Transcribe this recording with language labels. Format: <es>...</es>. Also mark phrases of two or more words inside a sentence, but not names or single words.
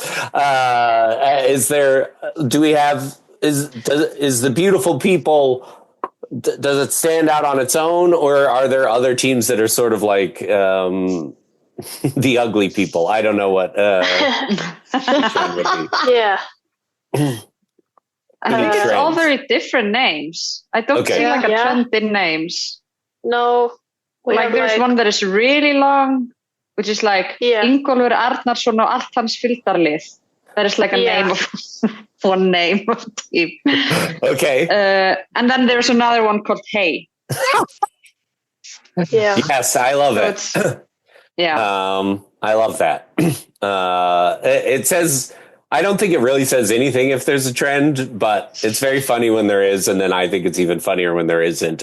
<en>Is the Beautiful People, does it stand out on its own, or are there other teams that are sort of like the Ugly People? I don't know what would be. Yeah. I think it's all very different names. I don't see like a trend in names. No. There's one that is really long, which is like Ingólfur Arnarsson og allt hans fylgdarlið. That is like a name of one name of team. Okay. And then there's another one called Hey. Yes, I love it. I love that. It says, I don't think it really says anything if there's a trend, but it's very funny when there is, and then I think it's even funnier when there isn't.</en>